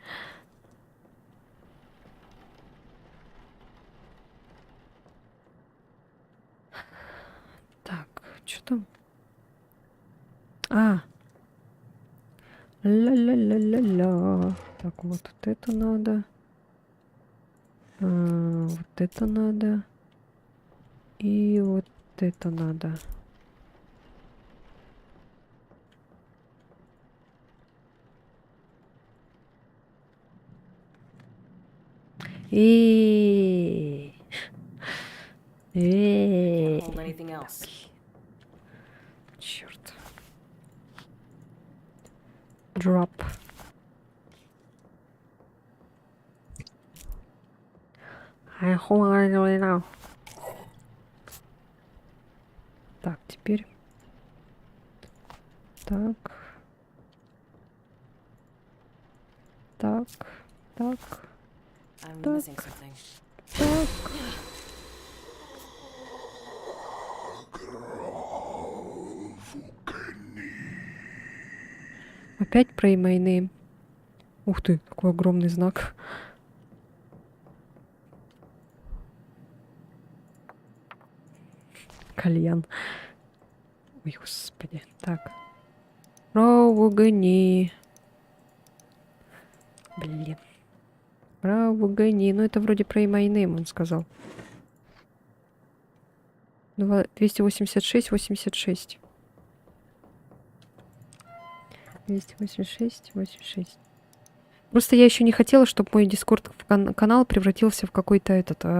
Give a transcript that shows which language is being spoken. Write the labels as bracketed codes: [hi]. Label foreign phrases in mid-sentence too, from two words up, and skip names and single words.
[ru] Так, что там? Ла-ла-ла-ла-ла. Так, вот это надо. Вот это надо. И вот это надо. [en] Can't hold anything else. [ru] Черт. Drop. Так, теперь. Так. Так. Так. [en] I'm [ru] Так. [en] missing something. [ru] Так. Опять про [en] my name. [ru] Ух ты, какой огромный знак. Кальян. Ой, господи. Так. Раугани. Блин. Раугани. Ну, это вроде про [en] my name [ru] он сказал. 286, 86. 286, 86. Просто я еще не хотела, чтобы мой Дискорд канал превратился в какой-то этот...